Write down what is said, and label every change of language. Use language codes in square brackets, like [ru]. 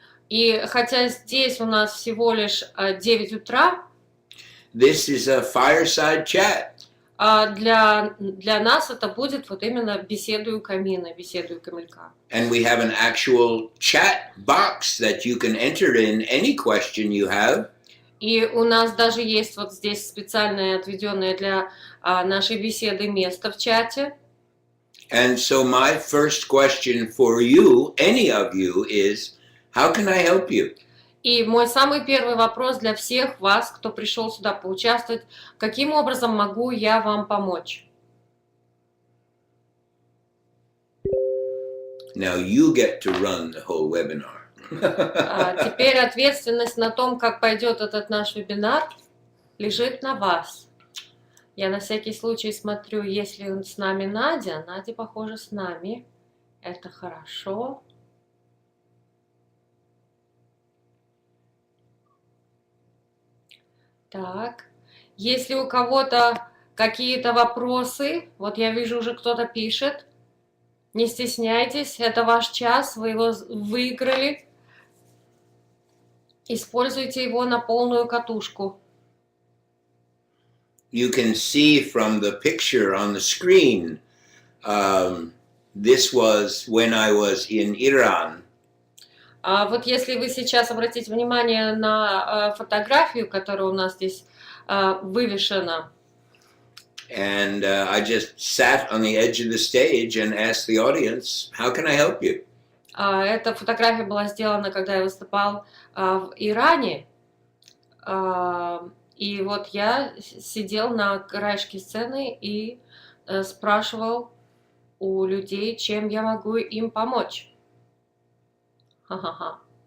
[ru] и хотя здесь у нас всего лишь 9 утра, [en] this is a fireside chat. [ru] Для нас это будет вот именно беседу у камина, беседу у камелька. [en] And we have an actual chat box that you can enter in any question you have. [ru] И у нас даже есть вот здесь специальное отведенное для нашей беседы место в чате. [en] And so my first question for you, any of you, is, how can I help you? [ru] И мой самый первый вопрос для всех вас, кто пришел сюда поучаствовать, каким образом могу я вам помочь? [en] Now you get to run the whole webinar. [ru] Теперь ответственность на том, как пойдет этот наш вебинар, лежит на вас. Я на всякий случай смотрю, если с нами Надя. Надя, похоже, с нами. Это хорошо. Так, если у кого-то какие-то вопросы, вот я вижу, уже кто-то пишет, не стесняйтесь, это ваш час, вы его выиграли. Используйте его на полную катушку. [en] You can see from the picture on the screen, this was when I was in Iran. [ru] Вот если вы сейчас обратите внимание на фотографию, которая у нас здесь вывешена. [en] And I just sat on the edge of the stage and asked the audience, how can I help you? [ru] Эта фотография была сделана, когда я выступал в Иране. И вот я сидел на краешке сцены и спрашивал у людей, чем я могу им помочь. Ха-ха-ха.